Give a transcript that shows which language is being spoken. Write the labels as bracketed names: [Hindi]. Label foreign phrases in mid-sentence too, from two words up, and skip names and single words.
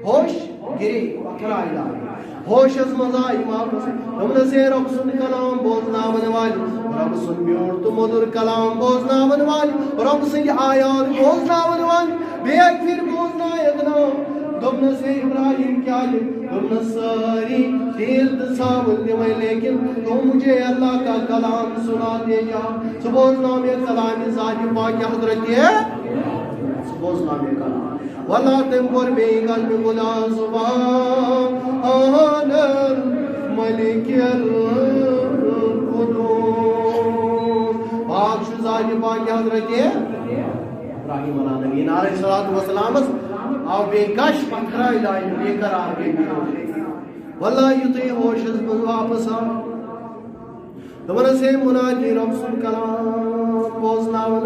[Kashmiri] ہوش گِری پتھراے لاگہِ ہوشس منٛز آیہِ واپس دوٚپنس ہے رۄب سُنٛد کلام بوزناون والہِ رۄب سُنٛد میوٗٹھ تہٕ موٚدُر کلام بوزناون والہِ رۄب سٕنٛدِ آیات بوزناون والہِ بیٚیہِ اکہِ پھِرِ بوزنایکھ نا دوٚپنس ہے ابراہیم کیٛازِ دوٚپنس سٲری تیل تہٕ ژھاوٕلۍ دِمَے [Urdu] لیکن تو مجھے اللہ کا کلام سُناتے جا [Kashmiri] ژٕ بوزناو مےٚ کلامِ ذاتِ پاکہِ حضرتِ ژٕ بوزناو مےٚ کلام واللہ تٔمۍ کوٚر بیٚیہِ قلبِ خُدا [Arabic] سُبحان ملک القدوس [Kashmiri] پاک چھُ ذاتِ پاکہِ حضرتِ ابراہیم [Arabic] علیٰ نبیٖن علیہ الصلوٰۃ [Kashmiri] والسلامس آو بیٚیہِ گش پتھراے لاینہِ بیٚیہِ قرار گٔے واللہ یُتھُے ہوشس منٛز واپس آو دوٚپنس ہے مُنادی رۄب سُنٛد کلام بوزناون